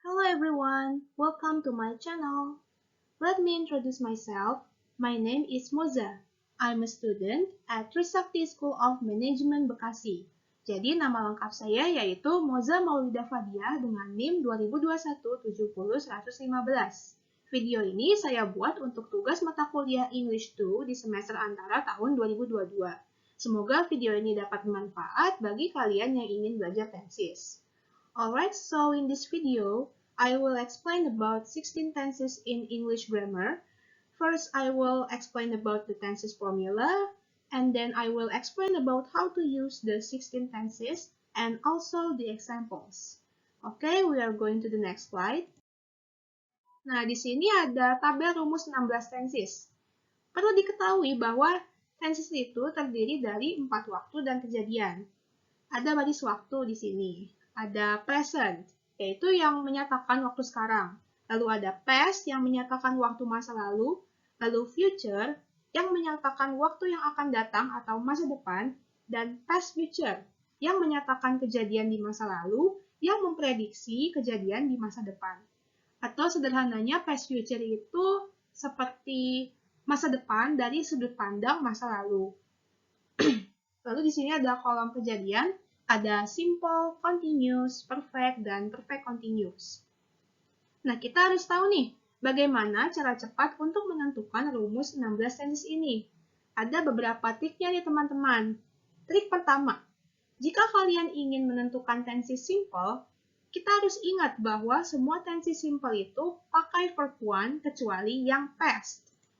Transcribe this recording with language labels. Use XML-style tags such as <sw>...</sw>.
<en>everyone, welcome to my channel. Let me introduce myself. My name is Moza. I'm a student at Trisakti School of Management Bekasi.</en> <id>Jadi nama lengkap saya yaitu Moza Maulida Fadia dengan NIM 2021-70-115. Video ini saya buat untuk tugas mata kuliah English 2 di semester antara tahun 2022. Semoga video ini dapat bermanfaat bagi kalian yang ingin belajar tenses.</id> <en>Alright, so in this video, I will explain about 16 tenses in English grammar. First, I will explain about the tenses formula, and then I will explain about how to use the 16 tenses and also the examples. Okay, we are going to the next slide.</en> <id>Nah, di sini ada tabel rumus 16 tenses. Perlu diketahui bahwa tenses itu terdiri dari 4 waktu dan kejadian. Ada baris waktu di sini. Ada present, yaitu yang menyatakan waktu sekarang. Lalu ada past yang menyatakan waktu masa lalu. Lalu future yang menyatakan waktu yang akan datang atau masa depan. Dan past future yang menyatakan kejadian di masa lalu yang memprediksi kejadian di masa depan. Atau sederhananya past future itu seperti masa depan dari sudut pandang masa lalu. Lalu di sini ada kolom kejadian. Ada simple, continuous, perfect, dan perfect continuous. Nah, kita harus tahu nih, bagaimana cara cepat untuk menentukan rumus 16 tenses ini. Ada beberapa triknya nih teman-teman. Trik pertama, jika kalian ingin menentukan tenses simple, kita harus ingat bahwa semua tenses simple itu pakai verb one kecuali yang past.</id>